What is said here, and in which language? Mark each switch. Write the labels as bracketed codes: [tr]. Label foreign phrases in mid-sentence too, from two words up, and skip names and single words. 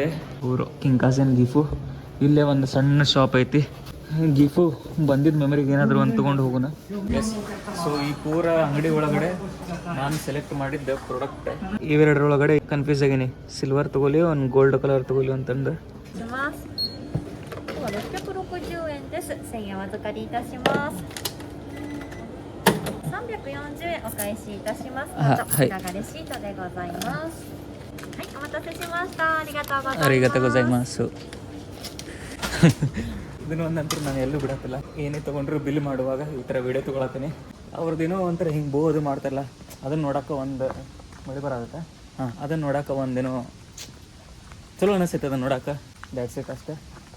[kn] ಊರು ಕಿಂಕಾಸನ್ ಗಿಫು. ಇಲ್ಲೇ ಒಂದು ಸಣ್ಣ ಶಾಪ್ ಐತಿ. ಗಿಫು ಬಂದಿದ್ದ ಮೆಮರಿಗೆ ಏನಾದರೂ ಒಂದು ತೊಗೊಂಡು ಹೋಗೋಣ. [en] Yes, so [kn] ಈ ಪೂರ ಅಂಗಡಿ ಒಳಗಡೆ ನಾನು ಸೆಲೆಕ್ಟ್ ಮಾಡಿದ್ದೆ ಪ್ರಾಡಕ್ಟ್. ಇವೆರಡರೊಳಗಡೆ ಕನ್ಫ್ಯೂಸ್ ಆಗೀನಿ. ಸಿಲ್ವರ್ ತೊಗೊಲಿ, ಒಂದು [en] gold colour [kn] ತೊಗೊಲಿ ಅಂತಂದು. [ja] 660 円です。1000円お預かりいたします。340円お返しいたします。どうぞ、こちらがレシートでございます。はい、お待たせしました。ありがとうございます。ありがとうございます。 [kn] ಇದನ್ನ ಒಂದು ನಂತರ ನಾನು ಎಲ್ಲೂ ಬಿಡತ್ತಿಲ್ಲ. ಏನೇ ತೊಗೊಂಡ್ರು ಬಿಲ್ ಮಾಡುವಾಗ ಈ ಥರ ವಿಡಿಯೋ ತೊಗೊಳತ್ತೀನಿ. ಅವ್ರದ್ದೇನೋ ಒಂಥರ ಹಿಂಗೆ ಬೋದು ಮಾಡ್ತಾರಲ್ಲ, ಅದನ್ನು ನೋಡೋಕೆ ಒಂದು ಮಳೆ ಬರೋದಕ್ಕೆ. ಅದನ್ನು ನೋಡೋಕೆ ಒಂದೇನೋ ಚಲೋ ಅನಿಸ್ತೈತೆ ಅದನ್ನು ನೋಡೋಕೆ.